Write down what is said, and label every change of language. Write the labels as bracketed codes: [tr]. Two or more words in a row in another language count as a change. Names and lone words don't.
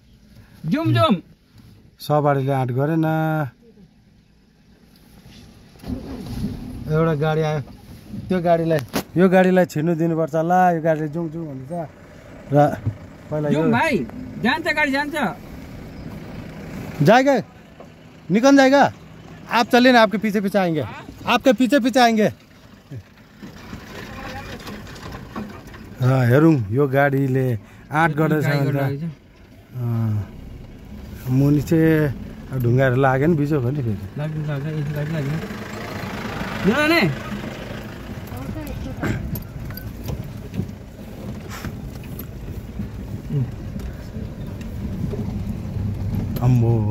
[ne] जुम सवारीले आँट गरेन। एउटा गाडी आयो, त्यो गाडीलाई यो गाडीलाई छिर्नु दिनुपर्छ। ला यो गाडीले जाउँ भन्छ र पहिला यो भाइ जान्छ, गाडी जान्छ। [hi] जाएगा निकल जाएगा, आप चलिए ना, आपके पीछे आएंगे, आपके पीछे आएंगे। [ne] हेरौँ यो गाडीले आँट गर्दैछ भने मुनि चाहिँ ढुङ्गाहरू लाग्यो नि बिजोक हो नि फेरि। अम्बो